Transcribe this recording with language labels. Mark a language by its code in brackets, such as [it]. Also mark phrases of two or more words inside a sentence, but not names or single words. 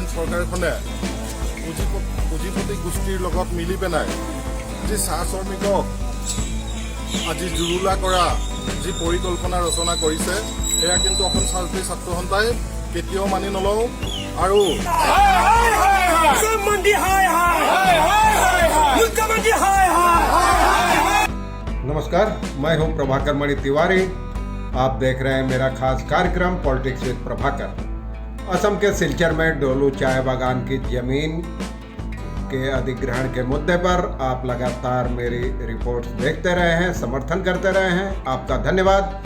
[as] চৰকাৰখনে পুঁজিপতি গোষ্ঠীৰ লগত মিলি পেলাই যি চাহ শ্ৰমিকক আজি জুৰুলা কৰা যি পৰিকল্পনা ৰচনা কৰিছে সেয়া কিন্তু অসম ছাত্ৰী ছাত্ৰ সন্থাই কেতিয়াও মানি নলওঁ। আৰু [hi] नमस्कार, मैं हूं प्रभाकर मणि तिवारी। आप देख रहे हैं मेरा खास कार्यक्रम पॉलिटिक्स विद प्रभाकर। असम के सिलचर में डोलू चाय बागान की जमीन के अधिग्रहण के मुद्दे पर आप लगातार मेरी रिपोर्ट्स देखते रहे हैं, समर्थन करते रहे हैं, आपका धन्यवाद।